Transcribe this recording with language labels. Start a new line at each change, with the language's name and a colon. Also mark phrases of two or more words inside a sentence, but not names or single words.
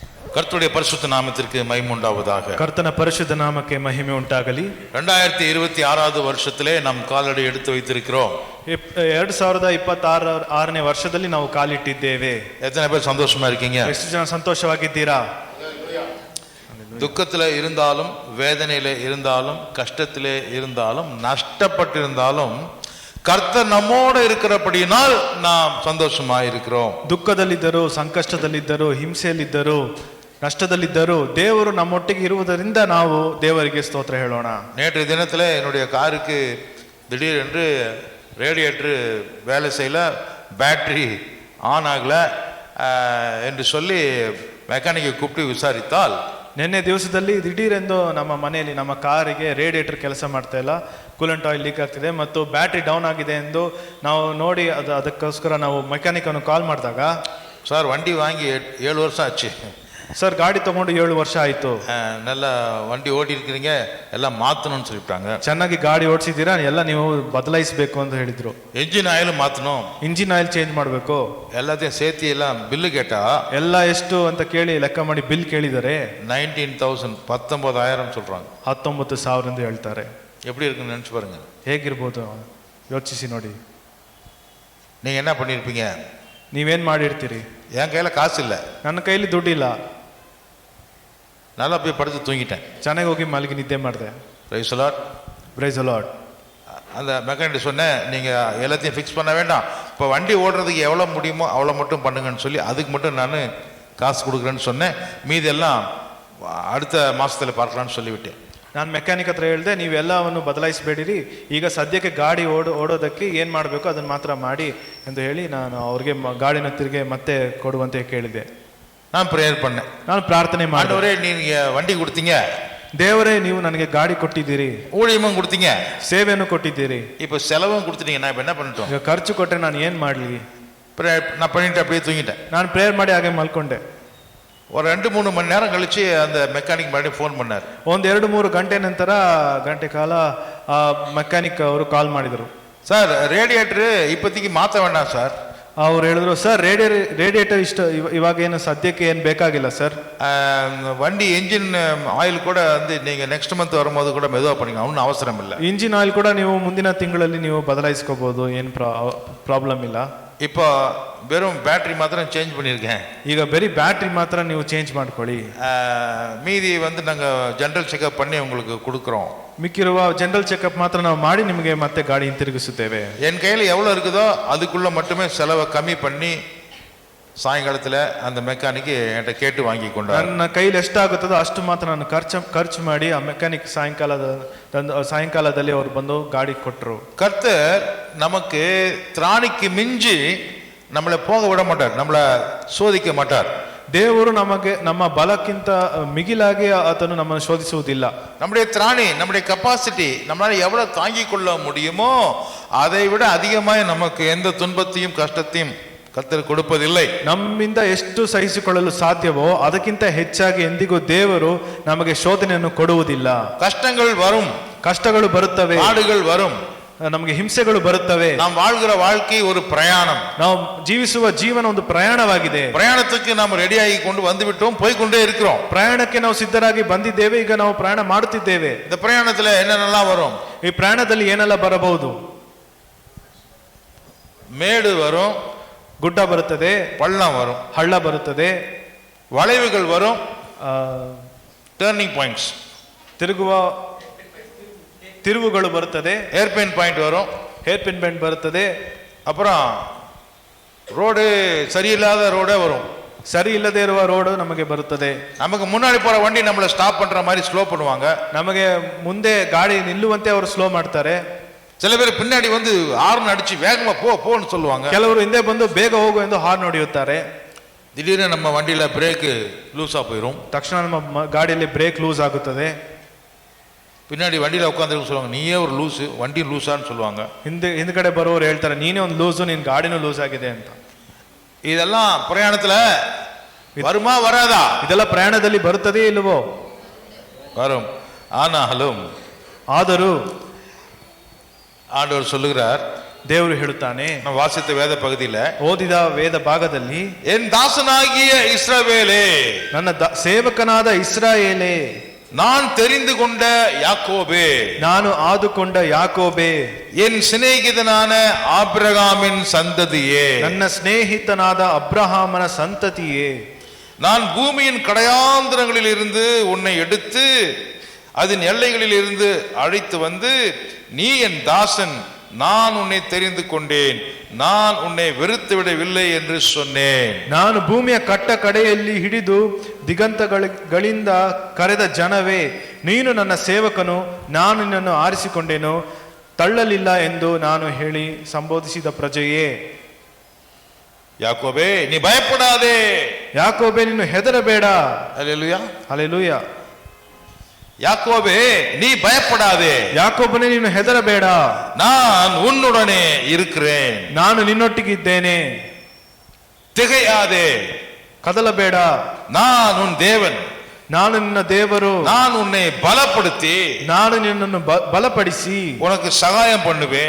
Tamil: கர்த்தருடைய பரிசுத்த நாமத்திற்கு மகிமை உண்டாவதாக.
Kannada: ಕರ್ತನ ಪರಿಶುದ್ಧ ನಾಮಕ್ಕೆ ಮಹಿಮೆ ಉಂಟಾಗಲಿ.
Tamil: 2026வது வருஷத்திலே நாம் காலடி எடுத்து வைத்திருக்கிறோம்.
Kannada: 2026ನೇ ವರ್ಷದಲ್ಲಿ ನಾವು ಕಾಲಿಟ್ಟಿದ್ದೇವೆ.
Tamil: எத்தனை பேர் சந்தோஷமா இருக்கீங்க?
Kannada: ಎಷ್ಟು ಜನ ಸಂತೋಷವಾಗಿದ್ದೀರಾ?
Tamil: துக்கத்திலே இருந்தாலும், வேதனையிலே இருந்தாலும், கஷ்டத்திலே இருந்தாலும், நஷ்டப்பட்டிருந்தாலும் கர்த்தர் நம்மோடு இருக்கிறபடியினால் நாம் சந்தோஷமா இருக்கிறோம்.
Kannada: ದುಃಖದಲ್ಲಿದ್ದರು, ಸಂಕಷ್ಟದಲ್ಲಿದ್ದರು, ಹಿಂಸೆಯಲ್ಲಿದ್ದರು, ನಷ್ಟದಲ್ಲಿದ್ದರು ದೇವರು ನಮ್ಮೊಟ್ಟಿಗೆ ಇರುವುದರಿಂದ ನಾವು ದೇವರಿಗೆ ಸ್ತೋತ್ರ ಹೇಳೋಣ.
Tamil: நேற்று தினத்தில் என்னுடைய காருக்கு திடீரென்று ரேடியேட்டர் வேலை செய்யல,
English: battery on
Tamil: ஆகல என்று சொல்லி மெக்கானிக்கை கூப்பிட்டு விசாரித்தால்,
Kannada: ನಿನ್ನೆ ದಿವಸದಲ್ಲಿ ದಿಢೀರೆಂದು ನಮ್ಮ ಮನೆಯಲ್ಲಿ ನಮ್ಮ ಕಾರಿಗೆ ರೇಡಿಯೇಟರ್ ಕೆಲಸ ಮಾಡ್ತಾ ಇಲ್ಲ,
English: coolant oil leak
Kannada: ಆಗ್ತಿದೆ ಮತ್ತು
English: battery down
Kannada: ಆಗಿದೆ ಎಂದು ನಾವು ನೋಡಿ ಅದಕ್ಕೋಸ್ಕರ ನಾವು ಮೆಕ್ಯಾನಿಕ್ ಅನ್ನು ಕಾಲ್ ಮಾಡಿದಾಗ,
Tamil: சார் வண்டி வாங்கி 7 வருஷம் ஆச்சு,
Kannada: ಸರ್ ಗಾಡಿ ತಗೊಂಡು 7 ವರ್ಷ ಆಯ್ತು,
Tamil: நல்ல வண்டி ஓட்டி இருக்கிறீங்க, எல்லாம் மாத்தணும்னு சொல்லிட்டாங்க.
Kannada: ಚೆನ್ನಾಗಿ ಗಾಡಿ ಓಡಿಸಿದ್ದೀರಾ, ಎಲ್ಲ ನೀವು ಬದಲಾಯಿಸಬೇಕು ಅಂತ ಹೇಳಿದ್ರು.
English: engine oil
Tamil: மாத்தணும்,
English: engine oil change
Kannada: ಮಾಡಬೇಕು,
Tamil: எல்லாத்தையும் சேர்த்து எல்லாம் பில்லு கேட்டா
Kannada: ಎಲ್ಲ ಎಷ್ಟು ಅಂತ ಕೇಳಿ ಲೆಕ್ಕ ಮಾಡಿ ಬಿಲ್ ಕೇಳಿದರೆ
Tamil: 19,000 சொல்றாங்க.
Kannada: 19,000 ಎಂದು ಹೇಳ್ತಾರೆ.
Tamil: எப்படி இருக்குன்னு நினைச்சு பாருங்க.
Kannada: ಹೇಗಿರ್ಬೋದು ಯೋಚಿಸಿ ನೋಡಿ.
Tamil: நீங்க என்ன பண்ணிருப்பீங்க?
Kannada: ನೀವೇನ್ ಮಾಡಿರ್ತೀರಿ?
Tamil: என் கையில காசு இல்லை,
Kannada: ನನ್ನ ಕೈಲಿ ದುಡ್ಡಿಲ್ಲ,
Tamil: நல்லா போய் படுத்து தூங்கிட்டேன்,
Kannada: ಚೆನ್ನಾಗಿ ಹೋಗಿ ಮಲಗಿ ನಿದ್ದೆ ಮಾಡಿದೆ.
English: Praise the Lord, Praise the Lord.
Tamil: அந்த மெக்கானிக் சொன்னேன், நீங்கள் எல்லாத்தையும் ஃபிக்ஸ் பண்ண வேண்டாம், இப்போ வண்டி ஓடுறதுக்கு எவ்வளோ முடியுமோ அவ்வளோ மட்டும் பண்ணுங்கன்னு சொல்லி அதுக்கு மட்டும் நான் காசு கொடுக்குறேன்னு சொன்னேன், மீதி எல்லாம் அடுத்த மாதத்தில் பார்க்கலான்னு சொல்லிவிட்டேன்.
Kannada: ನಾನು ಮೆಕ್ಯಾನಿಕ್ ಹತ್ರ ಹೇಳಿದೆ, ನೀವೆಲ್ಲವನ್ನು ಬದಲಾಯಿಸಬೇಡಿರಿ, ಈಗ ಸದ್ಯಕ್ಕೆ ಗಾಡಿ ಓಡೋದಕ್ಕೆ ಏನು ಮಾಡಬೇಕು ಅದನ್ನು ಮಾತ್ರ ಮಾಡಿ ಎಂದು ಹೇಳಿ ನಾನು ಅವ್ರಿಗೆ ಗಾಡಿನ ತಿರುಗಿ ಮತ್ತೆ ಕೊಡುವಂತೆ ಕೇಳಿದೆ.
Tamil: நானு பிரேயர் பண்ணேன்,
Kannada: ನಾನು ಪ್ರಾರ್ಥನೆ ಮಾಡಿದವರೇ,
Tamil: நீங்கள் வண்டி கொடுத்தீங்க,
Kannada: ದೇವರೇ ನೀವು ನನಗೆ ಗಾಡಿ ಕೊಟ್ಟಿದ್ದೀರಿ,
Tamil: ஊழியமும் கொடுத்தீங்க,
Kannada: ಸೇವೆಯನ್ನು ಕೊಟ್ಟಿದ್ದೀರಿ,
Tamil: இப்போ செலவும் கொடுத்துட்டீங்க, நான் இப்போ என்ன பண்ணிட்டோம்?
Kannada: ಈಗ ಖರ್ಚು ಕೊಟ್ಟರೆ ನಾನು ಏನು ಮಾಡಲಿ?
Tamil: நான் பண்ணிட்டு அப்படியே தூங்கிட்டேன்.
Kannada: ನಾನು ಪ್ರೇಯರ್ ಮಾಡಿ ಹಾಗೆ ಮಲ್ಕೊಂಡೆ.
Tamil: ஒரு 2-3 மணி நேரம் கழிச்சு அந்த மெக்கானிக் மறுபடியும் ஃபோன் பண்ணார்.
Kannada: ಒಂದು 2-3 ಗಂಟೆ ನಂತರ ಗಂಟೆ ಕಾಲ ಮೆಕ್ಯಾನಿಕ್ ಅವರು ಕಾಲ್ ಮಾಡಿದರು.
Tamil: சார் ரேடியேட்டர் இப்போதைக்கு மாற்ற வேண்டாம் சார்.
Kannada: ಅವ್ರು ಹೇಳಿದ್ರು, ಸರ್ ರೇಡಿಯೇಟರ್ ಇವಾಗ ಏನು ಸದ್ಯಕ್ಕೆ ಏನು ಬೇಕಾಗಿಲ್ಲ ಸರ್,
Tamil: வண்டி
English: engine oil
Tamil: கூட வந்து நீங்க
English: next month
Tamil: வரும்போது கூட மெதுவா பண்ணிங்க, ஒன்றும் அவசரம் இல்லை.
Kannada: ಇಂಜಿನ್ ಆಯಿಲ್ ಕೂಡ ನೀವು ಮುಂದಿನ ತಿಂಗಳಲ್ಲಿ ನೀವು ಬದಲಾಯಿಸ್ಕೋಬಹುದು, ಏನು ಪ್ರಾಬ್ಲಮ್ ಇಲ್ಲ.
Tamil: இப்போ வெறும் பேட்டரி மாத்திரம் சேஞ்ச் பண்ணியிருக்கேன்,
Kannada: ಈಗ ಬರೀ ಬ್ಯಾಟ್ರಿ ಮಾತ್ರ ನೀವು ಚೇಂಜ್ ಮಾಡ್ಕೊಳ್ಳಿ,
Tamil: மீதி வந்து நாங்கள்
English: general checkup
Tamil: பண்ணி உங்களுக்கு கொடுக்குறோம்,
Kannada: ಮಿಕ್ಕಿರುವ
English: general checkup
Kannada: ಮಾತ್ರ ನಾವು ಮಾಡಿ ನಿಮಗೆ ಮತ್ತೆ ಗಾಡಿ ಹಿಂತಿರುಗಿಸುತ್ತೇವೆ.
Tamil: என் கையில் எவ்வளோ இருக்குதோ அதுக்குள்ள மட்டுமே செலவை கம்மி பண்ணி சாயங்காலத்தில் அந்த மெக்கானிக் என்கிட்ட கேட்டு வாங்கி கொண்டார்.
Kannada: ನನ್ನ ಕೈಲಿ ಎಷ್ಟಾಗುತ್ತದೋ ಅಷ್ಟು ಮಾತ್ರ ನಾನು ಖರ್ಚು ಮಾಡಿ ಆ ಮೆಕ್ಯಾನಿಕ್ ಸಾಯಂಕಾಲದಲ್ಲಿ ಅವರು ಬಂದು ಗಾಡಿ ಕೊಟ್ಟರು.
Tamil: கர்த்தர் நமக்கு திராணிக்கு மிஞ்சி நம்மளை போக விட மாட்டார், நம்மளை சோதிக்க மாட்டார்.
Kannada: ದೇವರು ನಮಗೆ ನಮ್ಮ ಬಲಕ್ಕಿಂತ ಮಿಗಿಲಾಗಿ ಆತನು ನಮ್ಮನ್ನು ಶೋಧಿಸುವುದಿಲ್ಲ.
Tamil: நம்முடைய திராணி, நம்முடைய கெப்பாசிட்டி, நம்மளால எவ்வளவு தாங்கிக் கொள்ள முடியுமோ அதை விட அதிகமாய் நமக்கு எந்த துன்பத்தையும் கஷ்டத்தையும் கர்த்தர் கொடுப்பதில்லை.
Kannada: ನಮ್ಮಿಂದ ಎಷ್ಟು ಸಹಿಸಿಕೊಳ್ಳಲು ಸಾಧ್ಯವೋ ಅದಕ್ಕಿಂತ ಹೆಚ್ಚಾಗಿ ಎಂದಿಗೂ ದೇವರು ನಮಗೆ ಶೋಧನೆಯನ್ನು ಕೊಡುವುದಿಲ್ಲ.
Tamil: கஷ்டங்கள் வரும்,
Kannada: ಕಷ್ಟಗಳು ಬರುತ್ತವೆ,
Tamil: பாடுகள் வரும்,
Kannada: ನಮಗೆ ಹಿಂಸೆಗಳು ಬರುತ್ತವೆ.
Tamil: நாம் வாழ்கிற வாழ்க்கை ஒரு பிரயாணம்,
Kannada: ನಾವು ಜೀವಿಸುವ ಜೀವನ ಒಂದು ಪ್ರಯಾಣವಾಗಿದೆ.
Tamil: பிரயாணத்துக்கு நாம் ரெடியாகி கொண்டு வந்து விட்டோம், போய்கொண்டே இருக்கிறோம்.
Kannada: ಪ್ರಯಾಣಕ್ಕೆ ನಾವು ಸಿದ್ಧರಾಗಿ ಬಂದಿದ್ದೇವೆ, ಈಗ ನಾವು ಪ್ರಯಾಣ ಮಾಡುತ್ತಿದ್ದೇವೆ.
Tamil: இந்த பிரயாணத்துல என்னென்னலாம் வரும்?
Kannada: ಈ ಪ್ರಯಾಣದಲ್ಲಿ ಏನೆಲ್ಲ ಬರಬಹುದು?
Tamil: மேடு வரும்,
Kannada: ಗುಡ್ಡ ಬರುತ್ತದೆ,
Tamil: பள்ளம் வரும்,
Kannada: ಹಳ್ಳ ಬರುತ್ತದೆ,
Tamil: வளைவுகள் வரும்,
English: turning points,
Kannada: ತಿರುವುಗಳು ಬರುತ್ತದೆ,
English: hairpin point
Tamil: வரும்,
English: hairpin bend
Kannada: ಬರುತ್ತದೆ,
Tamil: அப்புறம் ரோடு சரியில்லாத ரோடே வரும்,
Kannada: ಸರಿ ಇಲ್ಲದೆ ಇರುವ ರೋಡ್ ನಮಗೆ ಬರುತ್ತದೆ.
Tamil: நமக்கு முன்னாடி போற வண்டி நம்மள ஸ்டாப் பண்ற மாதிரி ஸ்லோ பண்ணுவாங்க,
Kannada: ನಮಗೆ ಮುಂದೆ ಗಾಡಿ ನಿಲ್ಲುವಂತೆ ಅವರು ಸ್ಲೋ ಮಾಡ್ತಾರೆ.
Tamil: சில பேர் பின்னாடி வந்து ஹார்ன் அடிச்சு வேகமா போன்னு சொல்லுவாங்க,
Kannada: ಕೆಲವರು ಹಿಂದೆ ಬಂದು ಬೇಗ ಹೋಗು ಎಂದು ಹಾರ್ನ್ ಹೊಡೆಯುತ್ತಾರೆ.
Tamil: திடீர்னு நம்ம வண்டியில பிரேக் லூஸா போயிடும்,
Kannada: ತಕ್ಷಣ ನಮ್ಮ ಗಾಡಿಯಲ್ಲಿ
English: brake loose
Kannada: ಆಗುತ್ತದೆ.
Tamil: பின்னாடி வண்டியில உட்காந்துருக்கு சொல்லுவாங்க, நீயே ஒரு லூசு, வண்டி லூசான்னு சொல்லுவாங்க.
Kannada: ಹಿಂದ್ಗಡೆ ಬರೋರು ಹೇಳ್ತಾರೆ, ನೀನೇ ಒಂದು ಲೂಸು, ನಿನ್ ಗಾಡಿನೂ ಲೂಸ್ ಆಗಿದೆ ಅಂತ.
Tamil: இதெல்லாம் பிரயாணத்துல வருமா வராதா?
Kannada: ಇದೆಲ್ಲ ಪ್ರಯಾಣದಲ್ಲಿ ಬರುತ್ತದೆಯೇ ಇಲ್ಲವೋ?
Tamil: வரும். ஆனாலும்
Kannada: ಆದರೂ
Tamil: ஆண்டவர் சொல்லுகிறார்,
Kannada: ದೇವರು ಹೇಳುತ್ತಾನೆ,
Tamil: நான் வாசித்த வேத பகுதியில,
Kannada: ಓದಿದ ವೇದ ಭಾಗದಲ್ಲಿ,
Tamil: என் தாசனாகிய இஸ்ரவேலே,
Kannada: ನನ್ನ ಸೇವಕನಾದ ಇಸ್ರಾಯೇಲೇ,
Tamil: நான் தெரிந்து கொண்ட யாக்கோபே,
Kannada: ನಾನು ಆದುಕೊಂಡ ಯಾಕೋಬೇ,
Tamil: என் சிநேகிதனான ஆபிரகாமின் சந்ததியே,
Kannada: ನನ್ನ ಸ್ನೇಹಿತನಾದ ಅಬ್ರಹಾಮನ ಸಂತತಿಯೇ,
Tamil: நான் பூமியின் கடையாந்திரங்களில் இருந்து உன்னை எடுத்து அதன் எல்லைகளில் இருந்து அழைத்து வந்து, நீ என் தாசன், நான் உன்னை தெரிந்து கொண்டேன், நான் உன்னை வெறுத்து விடவில்லை என்று சொன்னேன்.
Kannada: ನಾನು ಭೂಮಿಯ ಕಟ್ಟ ಕಡೆಯಲ್ಲಿ ಹಿಡಿದು ದಿಗಂತಗಳಿಂದ ಕರೆದ ಜನವೇ, ನೀನು ನನ್ನ ಸೇವಕನು, ನಾನು ನಿನ್ನನ್ನು ಆರಿಸಿಕೊಂಡೇನು, ತಳ್ಳಲಿಲ್ಲ ಎಂದು ನಾನು ಹೇಳಿ ಸಂಬೋಧಿಸಿದ ಪ್ರಜೆಯೇ.
Tamil: யாக்கோபே, நீ பயப்படாதே.
Kannada: ಯಾಕೋಬೆ, ನೀನು ಹೆದರಬೇಡ.
Tamil: அல்லேலூயா.
Kannada: ಹಲ್ಲೆಲೂಯಾ.
Tamil: யாக்கோபே, நீ பயப்படாதே.
Kannada: ಯಾಕೋಬನೇ, ನೀನು ಹೆದರಬೇಡ.
Tamil: நான் உன்னுடனே இருக்கிறேன்.
Kannada: ನಾನು ನಿನ್ನೊಟ್ಟಿಗಿದ್ದೇನೆ.
Tamil: திகையாதே.
Kannada: ಕದಲಬೇಡ.
Tamil: நான் உன் தேவன்.
Kannada: ನಾನು ನಿನ್ನ ದೇವರು.
Tamil: நான் உன்னை பலப்படுத்தி,
Kannada: ನಾನು ನಿನ್ನನ್ನು ಬಲಪಡಿಸಿ
Tamil: உனக்கு சகாயம் பண்ணுவேன்.